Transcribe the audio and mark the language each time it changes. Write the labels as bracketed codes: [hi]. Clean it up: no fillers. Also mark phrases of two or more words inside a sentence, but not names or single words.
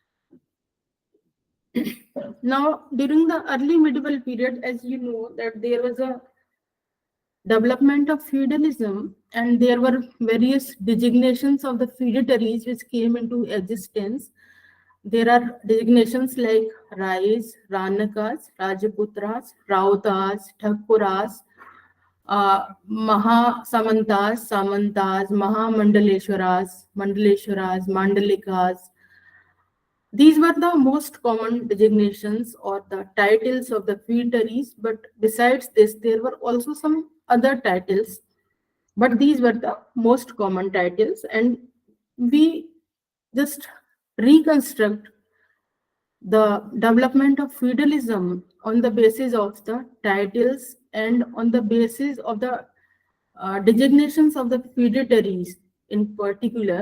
[en] Now, during the early medieval period, as you know, that there was a development of feudalism, and there were various designations of the feudatories which came into existence. There are designations like Rais, Ranakas, Rajaputras, Rautas, Thakuras, Maha Samantas, Samantas, Maha Mandaleshwaras, Mandaleshwaras, Mandalikas. These were the most common designations or the titles of the feudatories, but besides this, there were also some other titles, but these were the most common titles, and we just reconstruct the development of feudalism on the basis of the titles and on the basis of the designations of the feudatories in particular.